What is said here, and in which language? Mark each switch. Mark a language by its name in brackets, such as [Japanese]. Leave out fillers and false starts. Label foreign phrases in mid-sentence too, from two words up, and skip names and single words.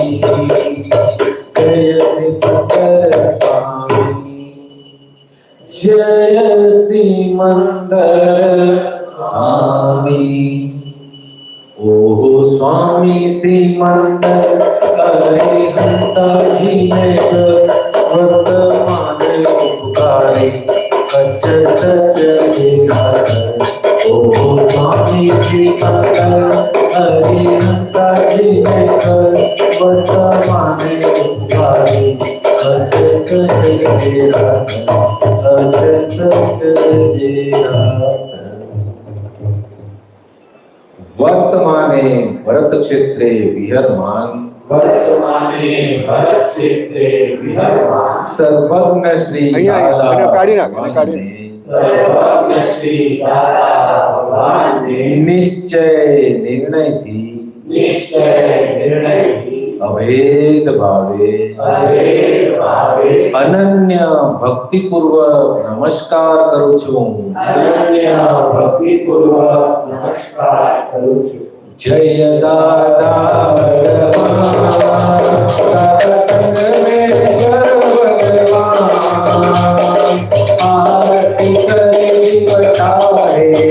[Gujarati] જય સિકંદર સ્વામી જય સિમંદર સ્વામી ઓહો સ્વામી સિમંદર હરિહંતાજી ને વર્તમાન ઉપકારી કચ્છ સચ ઓહો સ્વામી સિમંદર હરિહંતાજી ને વર્તમાન ઉપકારી કચ્છ વર્તમાને ભરત ક્ષેત્રે વિહરમાન સર્વજ્ઞ શ્રી નિશ્ચય નિર્ણય થી અભેદ ભાવે અનન્ય ભક્તિ પૂર્વક નમસ્કાર કરું છું જય દાદા આરતી કરી બતાએ